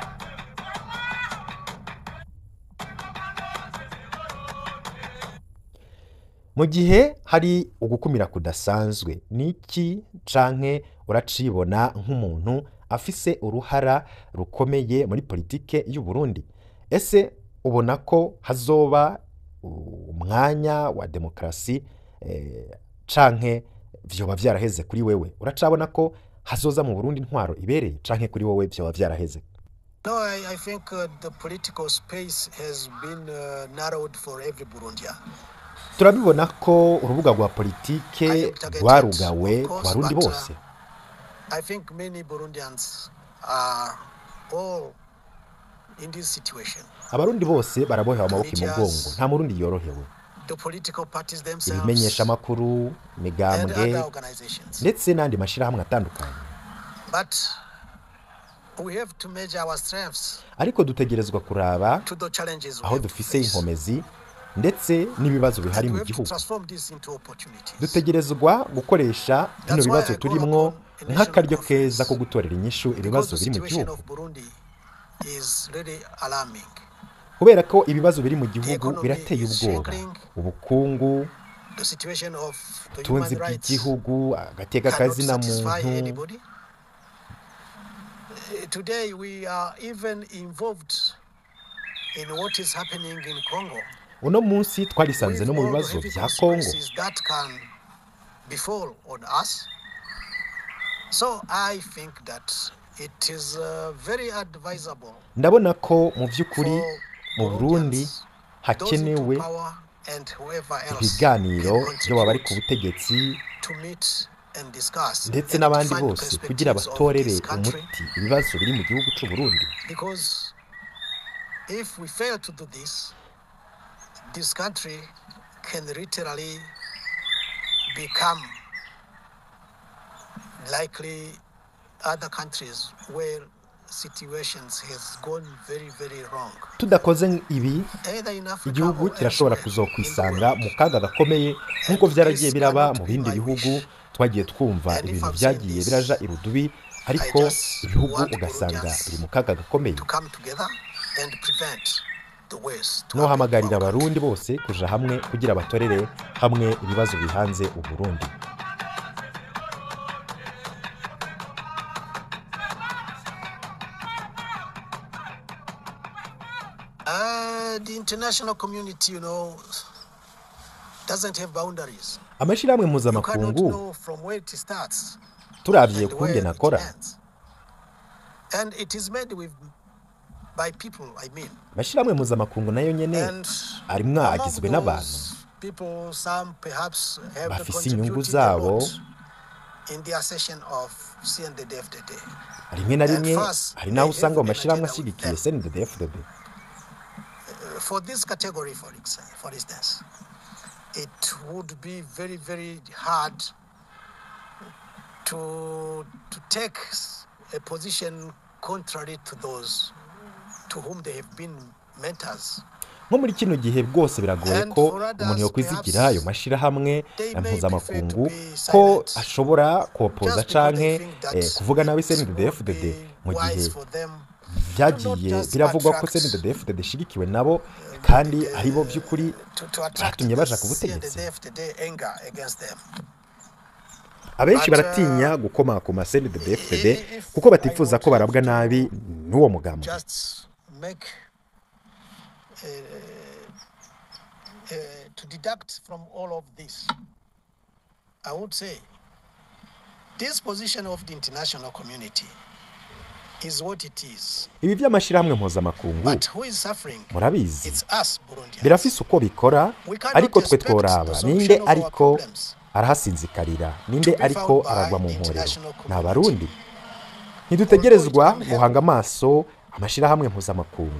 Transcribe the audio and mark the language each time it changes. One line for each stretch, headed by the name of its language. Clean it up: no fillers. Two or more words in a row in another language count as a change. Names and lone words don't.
Rundi: Mu gihe hari ugukumira kudasanzwe, niki canke uracibona nk'umuntu afise uruhara rukomeye muri politike y'u Burundi? Ese ubona ko hazoba umwanya wa demokrasi canke vyoba vyaraheze kuri wewe? Uracabona ko hazoza mu Burundi intwaro ibereye canke kuri wowe vyoba vyaraheze?
English: No, I think the political space has been narrowed for every Burundian.
Rundi: Turabibona ko urubuga rwa politike rwarugawe ku Barundi bose.
English: I think many Burundians are all in this situation.
Rundi: Abarundi bose barabohewe amaboko imugongo, nta murundi yorohewe.
English: The political parties themselves,
Rundi: ibimenyesha makuru, migambwe ndetse n'andi mashirahamwe atandukanye.
English: But we have to measure our strengths.
Rundi: Ariko dutegerezwa kuraba aho dufise inkomezi ndetse n'ibibazo bihari mu gihugu. Dutegerezwa gukoresha bino bibazo turimwo nk'akaryo keza ko gutorera inyishu ibibazo biri mu gihugu. Kubera ko ibibazo biri mu gihugu birateye ubwoba, ubukungu, ubutunzi bw'igihugu, agateka kazina muntu.
English: Today we are even involved in what is happening in Congo.
Rundi: Uno munsi twarisanze no mu bibazo bya Congo.
English: So I think that it is very advisable.
Rundi: Ndabona ko mu by'ukuri mu Burundi hakenewe ibiganiro byo bari ku butegetsi ndetse n'abandi bose kugira batorere umuti ibibazo biri mu gihugu cy'u Burundi.
English: if we fail to do this, this country can literally become likely other countries where situations has gone very, very wrong.
Rundi: Tudakoze ibi igihugu kirashobora kuzokwisanga mu kaga gakomeye nk'uko byaragiye biraba mu bindi bihugu twagiye twumva ibintu byagiye biraja irudubi ariko ibihugu ugasanga biri mu kaga gakomeye. Nohamagarira abarundi bose kuja hamwe kugira batorere hamwe ibibazo bihanze uburundi.
English: The international community, doesn't have boundaries.
Rundi: Amashirahamwe mpuzamakungu turavye kunge nakora.
English: And it is made by people, I mean.
Rundi: Amashirahamwe mpuzamakungu nayo nyene arimwo agizwe n'abantu.
English: People, some perhaps have
Rundi: bafise inyungu zabo
English: in the accession of CNL3.
Rundi: Rimwe na rimwe hari naho usanga amashirahamwe ashigikiye CNL3.
English: For this category, for instance, it would be very, very hard to take a position contrary to those to whom they have been mentors.
Rundi: Nko muri kino gihe bwose biragoye ko umuntu yo kwizigira ayo mashirahamwe mpuzamakungu ko ashobora kopoza canke kuvuga nawe CNL3 mu gihe byagiye biravugwa ko CNL3 shigikiwe nabo kandi aribo by'ukuri batumye baja ku butegetsi. Abenshi baratinya gukoma ku CNL3 kuko batifuza ko barabwa nabi n'uwo mugambo.
English: To deduct from all of this, I would say this position of the international community is what it is.
Rundi: Ibi by'amashirahamwe mpuzamakungu murabizi birafise uko bikora ariko twe tworaba ninde ariko arahasinzikarira ninde ariko aragwa mu nkorero n'abarundi. Ntidutegerezwa guhanga amaso amashirahamwe mpuzamakungu.